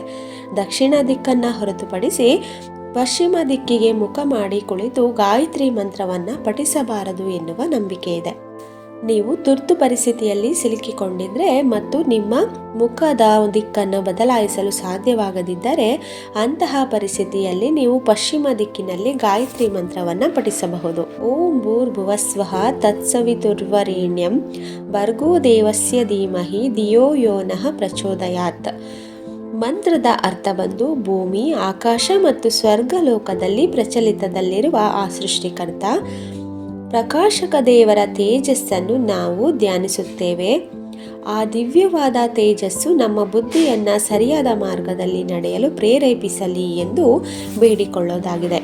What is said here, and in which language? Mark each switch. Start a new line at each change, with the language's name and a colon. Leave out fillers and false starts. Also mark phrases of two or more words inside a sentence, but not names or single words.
Kannada: ದಕ್ಷಿಣ ದಿಕ್ಕನ್ನು ಹೊರತುಪಡಿಸಿ ಪಶ್ಚಿಮ ದಿಕ್ಕಿಗೆ ಮುಖ ಮಾಡಿ ಕುಳಿತು ಗಾಯತ್ರಿ ಮಂತ್ರವನ್ನು ಪಠಿಸಬಾರದು ಎನ್ನುವ ನಂಬಿಕೆ ಇದೆ. ನೀವು ತುರ್ತು ಪರಿಸ್ಥಿತಿಯಲ್ಲಿ ಸಿಲುಕಿಕೊಂಡಿದ್ರೆ ಮತ್ತು ನಿಮ್ಮ ಮುಖದ ದಿಕ್ಕನ್ನು ಬದಲಾಯಿಸಲು ಸಾಧ್ಯವಾಗದಿದ್ದರೆ ಅಂತಹ ಪರಿಸ್ಥಿತಿಯಲ್ಲಿ ನೀವು ಪಶ್ಚಿಮ ದಿಕ್ಕಿನಲ್ಲಿ ಗಾಯತ್ರಿ ಮಂತ್ರವನ್ನು ಪಠಿಸಬಹುದು.
Sanskrit: ಓಂ ಭೂರ್ಭುವಸ್ವಃ ತತ್ಸವಿತುರ್ವರೆಣ್ಯಂ ಭರ್ಗೋ ದೇವಸ್ಯ ಧೀಮಹಿ ಧಿಯೋ ಯೋ ನಃ ಪ್ರಚೋದಯಾತ್.
Kannada: ಮಂತ್ರದ ಅರ್ಥ ಬಂದು, ಭೂಮಿ, ಆಕಾಶ ಮತ್ತು ಸ್ವರ್ಗಲೋಕದಲ್ಲಿ ಪ್ರಚಲಿತದಲ್ಲಿರುವ ಆ ಸೃಷ್ಟಿಕರ್ತ ಪ್ರಕಾಶಕ ದೇವರ ತೇಜಸ್ಸನ್ನು ನಾವು ಧ್ಯಾನಿಸುತ್ತೇವೆ. ಆ ದಿವ್ಯವಾದ ತೇಜಸ್ಸು ನಮ್ಮ ಬುದ್ಧಿಯನ್ನು ಸರಿಯಾದ ಮಾರ್ಗದಲ್ಲಿ ನಡೆಯಲು ಪ್ರೇರೇಪಿಸಲಿ ಎಂದು ಬೇಡಿಕೊಳ್ಳೋದಾಗಿದೆ.